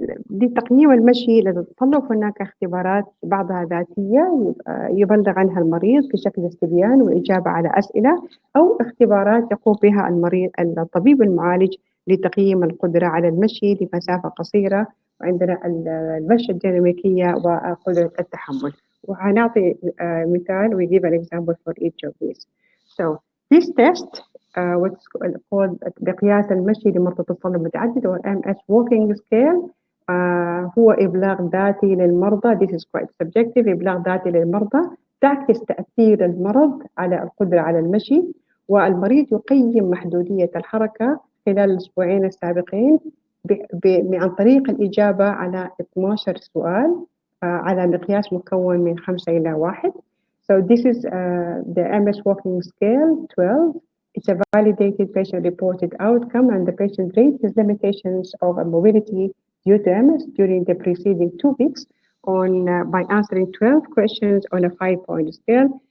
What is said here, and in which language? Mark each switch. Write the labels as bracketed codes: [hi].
[ar] لتقييم المشي تتطلب هناك اختبارات، بعضها ذاتية يبلغ عنها المريض بشكل استبيان والإجابة على أسئلة، أو اختبارات يقوم بها الطبيب المعالج لتقييم القدرة على المشي لمسافة قصيرة، وعندنا المشي الديناميكية وقدرة التحمل. وهنعطي مثال [en] we give an example for each of these. So this test what's called [ar] بقياس المشي لمرضى التصلب متعدد أو MS walking scale هو إبلاغ ذاتي للمرضى. [en] This is quite subjective. [ar] إبلاغ ذاتي للمرضى تعكس تأثير المرض على القدرة على المشي، والمريض يقيم محدودية الحركة خلال الأسبوعين السابقين عن طريق الإجابة على 12 سؤال على مقياس مكون من 5 إلى 1. [en] So this is the MS walking scale 12. It's a validated patient-reported outcome, and the patient rates his limitations of mobility due to MS during the preceding 2 weeks by answering 12 questions on a 5-point scale.